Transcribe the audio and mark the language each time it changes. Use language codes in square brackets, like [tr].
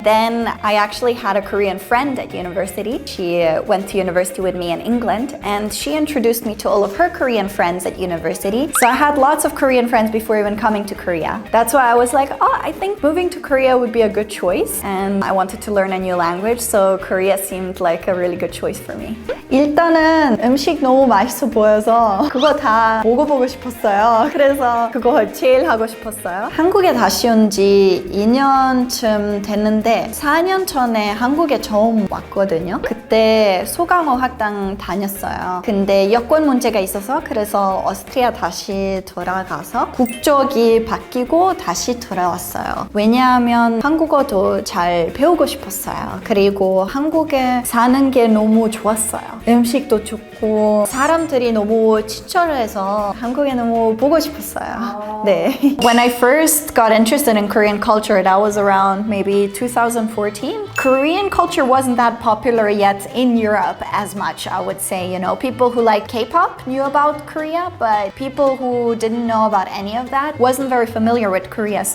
[en] Then I actually had a Korean friend at university. She went to university with me in England and she introduced me to all of her Korean friends at university. So I had lots of Korean friends before even coming to Korea. That's why I was like, I think moving to Korea would be a good choice. And I wanted to learn a new language. So Korea seemed like a really good choice for me. [ko] 일단은 음식 너무 맛있어 보여서 그거 다 먹어보고 싶었어요. 그래서 그거 제일 하고 싶었어요. 한국에 다시 온 지 2년쯤 됐는데 4년 전에 한국에 처음 왔거든요. 그때 소강어 학당 다녔어요. 근데 여권 문제가 있어서 그래서 오스트리아 다시 돌아가서 국적이 바뀌고 다시 돌아왔어요. 왜냐하면 한국어도 잘 배우고 싶었어요. 그리고 한국에 사는 게 너무 좋았어요. 음식도 좋고 사람들이 너무 친절해서 한국에 너무 보고 싶었어요. 네. [en] When I first got interested in Korean culture, that was around maybe 2014. Korean culture wasn't that popular yet in Europe as much, I would say. People who like K-pop knew about Korea, but people who didn't know about any of that wasn't very familiar with Korea.